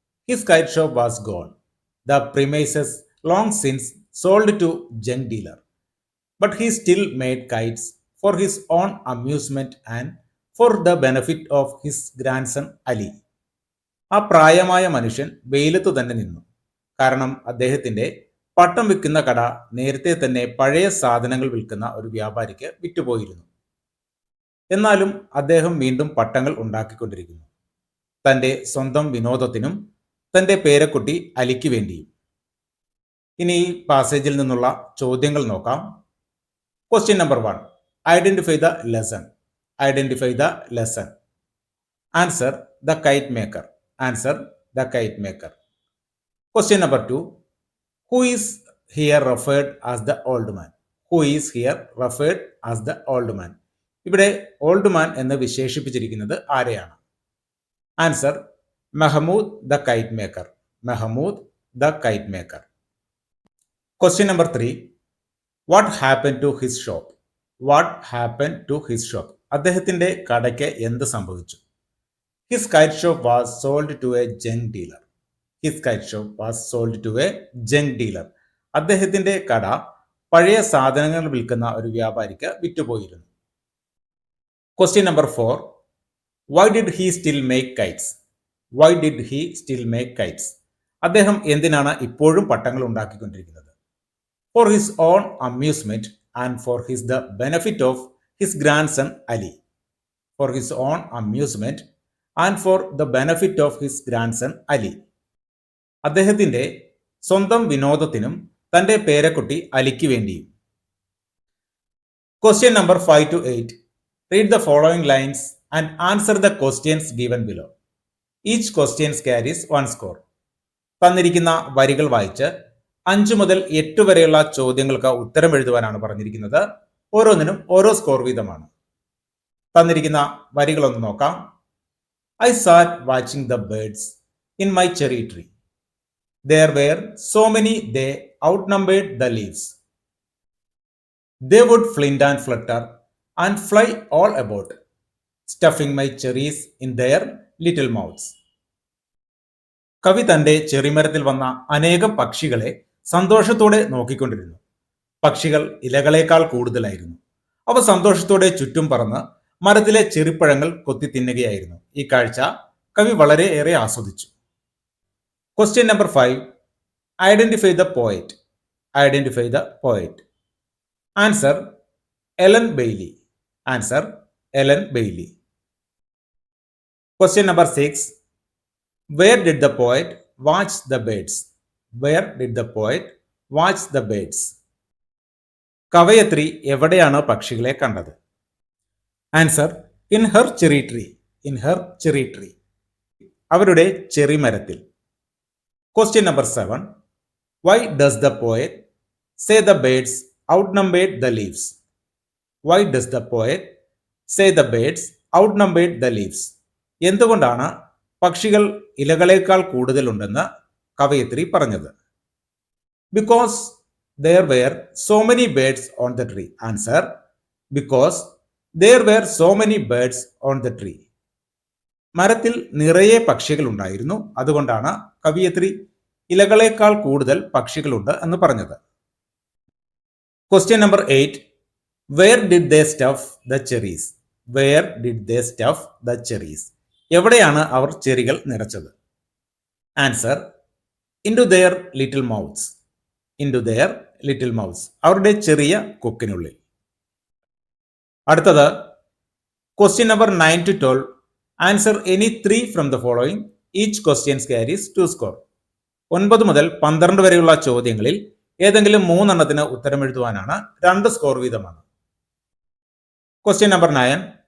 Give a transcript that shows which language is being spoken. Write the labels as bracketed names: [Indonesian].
[English] His kite shop was gone, the premises long since sold to junk dealer. But he still made kites for his own amusement and for the benefit of his grandson Ali. [Malayalam] ആ പ്രായമായ മനുഷ്യൻ വെയിലത്തു തന്നെ നിന്നു. കാരണം അദ്ദേഹത്തിന്റെ പട്ടം വിൽക്കുന്ന കട നേരത്തെ തന്നെ പഴയ സാധനങ്ങൾ വിൽക്കുന്ന ഒരു വ്യാപാരിക്ക് വിറ്റുപോയിരുന്നു. എന്നാലും അദ്ദേഹം വീണ്ടും പട്ടങ്ങൾ ഉണ്ടാക്കിക്കൊണ്ടിരിക്കുന്നു, തന്റെ സ്വന്തം വിനോദത്തിനും തന്റെ പേരക്കുട്ടി അലിക്ക് വേണ്ടിയും. ഇനി ഈ പാസേജിൽ നിന്നുള്ള ചോദ്യങ്ങൾ നോക്കാം. [English] Question number 1, identify the lesson. Identify the lesson. Answer the kite maker. Answer the kite maker. Question number 2, who is here referred as the old man. Who is here referred as the old man. [Malayalam] ഇവിടെ old man എന്ന് വിശേഷിപ്പിച്ചിരിക്കുന്നത് ആരെയാണ്? [English] Answer Mahmood the kite maker. Mahmood the kite maker. Question number 3, what happened to his shop? What happened to his shop? [Malayalam] അദ്ദേഹത്തിന്റെ കടയ്ക്ക് എന്ത് സംഭവിച്ചു? [English] His kite shop was sold to a junk dealer. His kite shop was sold to a junk dealer. [Malayalam] അദ്ദേഹത്തിന്റെ കട പഴയ സാധനങ്ങൾ വിൽക്കുന്ന ഒരു വ്യാപാരിക്ക് വിറ്റുപോയിരുന്നു. [English] Question number 4, why did he still make kites? Why did he still make kites? [Malayalam] അദ്ദേഹം എന്തിനാണ് ഇപ്പോഴും പട്ടങ്ങൾ ഉണ്ടാക്കിക്കൊണ്ടിരിക്കുന്നത്? [English] For his own amusement and for the benefit of his grandson Ali. For his own amusement and for the benefit of his grandson Ali. [Malayalam] അദ്ദേഹത്തിന്റെ സ്വന്തം വിനോദത്തിനും തന്റെ പേരക്കുട്ടി അലിക്ക് വേണ്ടിയും. [English] Question number 5 to 8. Read the following lines and answer the questions given below. Each questions carries 1 score. [Malayalam] തന്നിരിക്കുന്ന വരികൾ വായിച്ച് 5 മുതൽ 8 വരെയുള്ള ചോദ്യങ്ങൾക്ക് ഉത്തരം എഴുതുവാനാണ് പറഞ്ഞിരിക്കുന്നത്. ഓരോന്നിനും ഓരോ സ്കോർ വീതമാണ്. തന്നിരിക്കുന്ന വരികളൊന്ന് നോക്കാം. [English] I sat watching the birds in my cherry tree. There were so many they outnumbered the leaves. They would flint and flutter and fly all about, stuffing my cherries in their little mouths. [Malayalam] കവി തന്റെ ചെറിമരത്തിൽ വന്ന അനേകം പക്ഷികളെ സന്തോഷത്തോടെ നോക്കിക്കൊണ്ടിരുന്നു. പക്ഷികൾ ഇലകളേക്കാൾ കൂടുതലായിരുന്നു. അവ സന്തോഷത്തോടെ ചുറ്റും പറന്ന് മരത്തിലെ ചെറിപ്പഴങ്ങൾ കൊത്തി തിന്നുകയായിരുന്നു. ഈ കാഴ്ച കവി വളരെയേറെ ആസ്വദിച്ചു. [English] Question number 5, identify the poet. Identify the poet. Answer Ellen Bailey. Answer Ellen Bailey. Question number 6, where did the poet watch the birds? Where did the poet watch the birds? [Malayalam] കവയത്രി എവിടെയാണ് പക്ഷികളെ കണ്ടത്? [English] Answer in her cherry tree. In her cherry tree. [Malayalam] അവരുടെ cherry മരത്തിൽ. [English] Question number 7, why does the poet say the birds outnumbered the leaves? Why does the poet say the birds outnumbered the leaves? [Malayalam] എന്തുകൊണ്ടാണ് പക്ഷികൾ ഇലകളേക്കാൾ കൂടുതലുണ്ടെന്ന് കവയത്രി പറഞ്ഞത്? [English] Because there were so many birds on the tree. Answer because there were so many birds on the tree. [Malayalam] മരത്തിൽ നിറയെ പക്ഷികൾ ഉണ്ടായിരുന്നു, അതുകൊണ്ടാണ് കവയത്രി ഇലകളേക്കാൾ കൂടുതൽ പക്ഷികളുണ്ട് എന്ന് പറഞ്ഞത്. [English] Question number 8, where did they stuff the cherries? Where did they stuff the cherries? [Malayalam] എവിടെയാണ് അവർ ചെറികൾ നിറച്ചത്? [English] Answer into their little mouths. Into their little mouths. [Malayalam] അവരുടെ ചെറിയ കൊക്കിനുള്ളിൽ. [English] അടുത്തത് question number 9 to 12. Answer any 3 from the following. Each questions carries 2 score. [Malayalam] 9 മുതൽ 12 വരെയുള്ള ചോദ്യങ്ങളിൽ ഏതെങ്കിലും 3 എണ്ണത്തിന് ഉത്തരം എഴുതുവാനാണ് 2 സ്കോർ വീതമാണ്. [English] Question number 9.